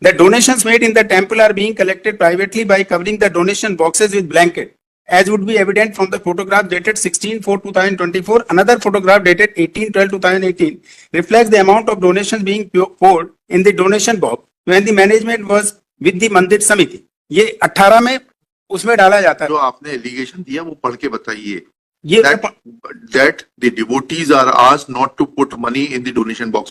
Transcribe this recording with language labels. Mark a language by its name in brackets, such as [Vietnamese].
[English] The donations made in the temple are being collected privately by covering the donation boxes with blanket, as would be evident from the photograph dated 16/4/2024. Another photograph dated 18/12/2018 reflects the amount of donations being poured in the donation box when the management was with the Mandir Samiti. [Hindi] ये 18 में उसमें डाला जाता जो है. आपने allegation दिया वो पढ़ के बताइए. ये [English] That the devotees are asked not to put money in the donation box.